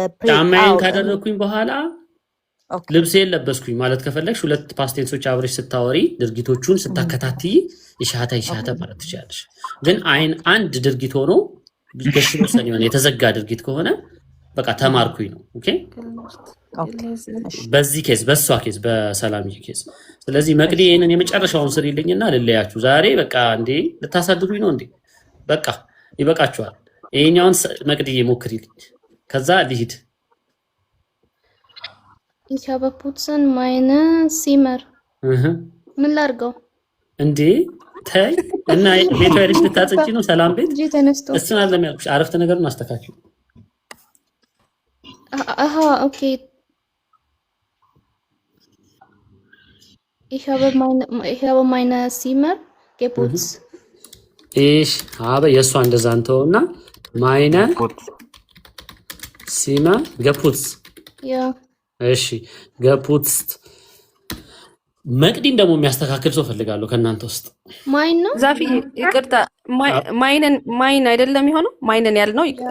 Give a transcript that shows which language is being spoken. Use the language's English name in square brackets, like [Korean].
[Amharic] ጫማዬን ካደረኩኝ በኋላ ልብሴን ለበስኩኝ ማለት ከፈለግሽ ሁለት ፓስቴንሶች አብረሽ ስታወሪ ድርጊቶቹን ስታከታትይ ኢሽሃተ ማለት ትችላለሽ። ግን አንድ ድርጊት ሆኖ በሽወሰን የሆነ የተዘጋ ድርጊት ከሆነ በቃ ተማርኩኝ ነው። ኦኬ በዚህ ኬዝ በሷ ኬዝ በሰላምዬ ኬዝ። ስለዚህ መቅዲ ይሄንን የመጨረሻውን ስሪልኝና ልለያችሁ ዛሬ። በቃ እንዴ ልታሳድዱኝ ነው እንዴ? በቃ ይበቃችኋል። ይሄኛውን መቅዲ ሞክሪልኝ ከዛ ልሂድ። [German] Ich habe putzen meine Zimmer. [Amharic] ምን ላድርገው እንዴ? ተይ እና ቤቷ ሄደሽ ልታጸጂ ነው? ሰላም ቤት እጂ ተነስቶ እሱን አይደለም ያልኩሽ። አረፍተ ነገሩን አስተካክሉ። [German] አሃ ኦኬ Ich habe meine Zimmer geputzt. Ich habe የሷ እንደዛ እንተውና meine Zimmer geputzt. Ja. [Amharic] እሺ geputzt። መቅዲን ደግሞ የሚያስተካክል ሰው ፈልጋለሁ ከእናንተ ውስጥ። ማይን ነው ዛፊ ይቅርታ፣ ማይን አይደለም የሚሆነው ማይንን ያልነው